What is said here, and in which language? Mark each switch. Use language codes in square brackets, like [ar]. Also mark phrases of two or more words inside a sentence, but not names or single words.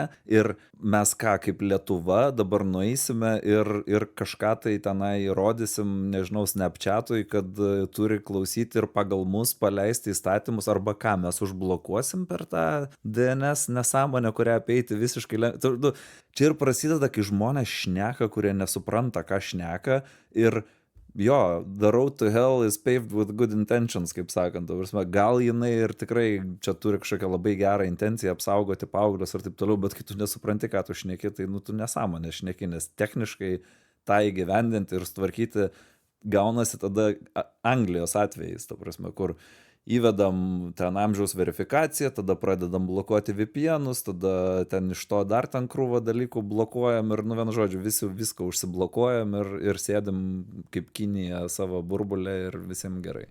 [lt] Ir mes kaip Lietuva dabar nueisime ir kažką tai tenai rodysim, nežinau, Snapchatui, kad turi klausyti ir pagal mus paleisti įstatymus, arba ką mes užblokuosim per tą DNS nesąmonę, kurią apeiti visiškai Čia ir prasideda, kai žmonės šneka, kurie nesupranta, ką šneka, ir jo, [en] the road to hell is paved with good intentions, [lt] kaip sakant. Gal jinai ir tikrai čia turi kažkokią labai gerą intenciją apsaugoti paauglius ir taip toliau, bet kai tu nesupranti, ką tu šneki, tai tu nesąmonę šneki, nes techniškai tą įgyvendinti ir sutvarkyti gaunasi tada Anglijos atvejais, kur įvedam ten amžiaus verifikaciją, tada pradedam blokuoti VPN'us, tada ten iš to dar ten krūvą dalykų blokuojam ir, vienu žodžiu, viską užsiblokuojam ir sėdim kaip Kinija savo burbulę ir visiems gerai.